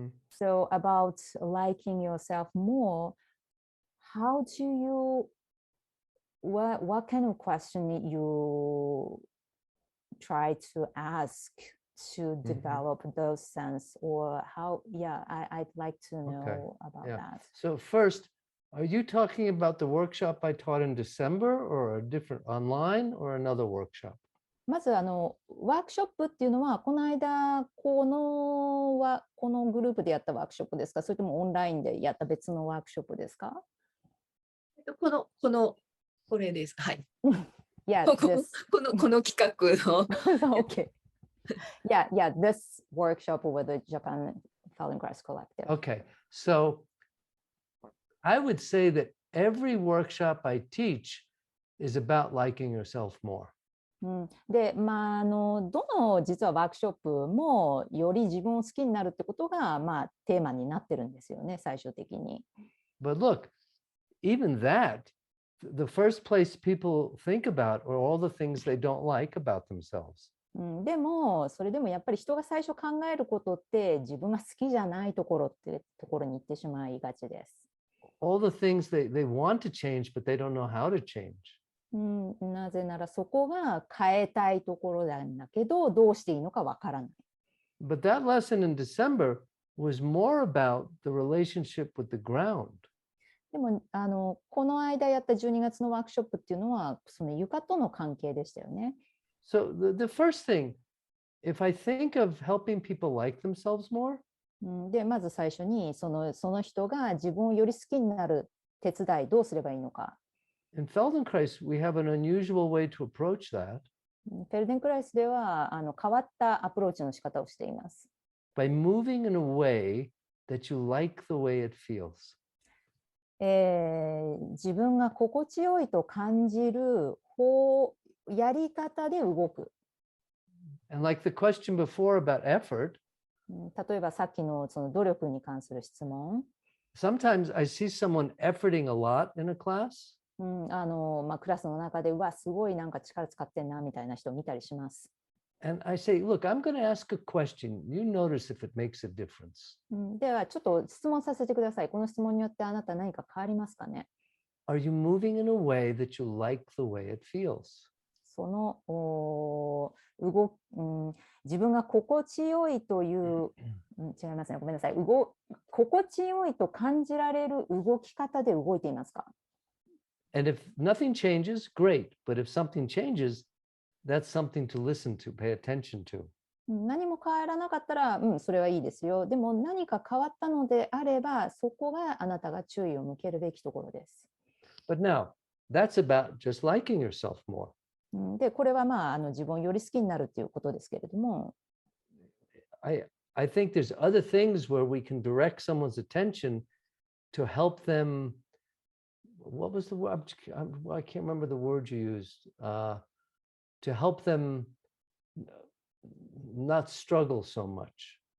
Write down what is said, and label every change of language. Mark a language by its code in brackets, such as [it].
[en] So about liking yourself more, how do you, what kind of question you try to ask to develop those sense, or how, I'd like to know about that. So first, are you talking about the workshop I taught in December or a different online or another workshop? [ja] まずワークショップっていうのはこの間このグループでやったワークショップですか、それともオンラインでやった別のワークショップですか？これです。はい。 [en] Yeah, [ja] この企画の。 [en] Okay. Yeah, this workshop with the Japan Feldenkrais Collective. Okay, so I would say that every workshop I teach is about liking yourself more. [ja] で、どの実はワークショップもより自分を好きになるってことが、テーマになってるんですよね、最終的に。 [en] But look, even that, the first place people think about are all the things they don't like about themselves. [ja] でもそれでもやっぱり人が最初考えることって自分が好きじゃないところってところに行ってしまいがちです。 [en] All the things they want to change, but they don't know how to change. [ja] なぜならそこが変えたいところなんだけどどうしていいのかわからない。 [en] But that lesson in December was more about the relationship with the ground. [ja] でもこの間やった12月のワークショップっていうのはその床との関係でしたよね。 [en] So the first thing, if I think of helping people like themselves more, [ja] でまず最初にその人が自分をより好きになる手伝いどうすればいいのか。 [en] in Feldenkrais, we have an unusual way to approach that. [ja] フェルデンクライスでは変わったアプローチの仕方をしています。 [en] By moving in a way that you like the way it feels. [ja] 自分が心地よいと感じるやり方で動く。 [en] And like the question before about effort, [ja] 例えばさっきのその努力に関する質問。 [en] sometimes I see someone efforting a lot in a class. [ja] クラスの中で、すごいなんか力使ってんなみたいな人を見たりします。 [en] And I say, look, I'm going to ask a question. You notice if it makes a difference. [ja] では、ちょっと質問させてください。この質問によってあなた何か変わりますかね？ [en] Are you moving in a way that you like the way it feels? [ja] その自分が心地よいという、違いますね。ごめんなさい。心地よいと感じられる動き方で動いていますか？ [en] And if nothing changes, great. But if something changes, that's something to listen to, pay attention to. [ja] 何も変わらなかったら、それはいいですよ。でも何か変わったのであれば、そこがあなたが注意を向けるべきところです。 [en] But now, that's about just liking yourself more. [ja] で、これは自分をより好きになるっていうことですけれども、 [en] I think there's other things where we can direct someone's attention to help them. What was the word? I can't remember the word you used. To help them not struggle so much.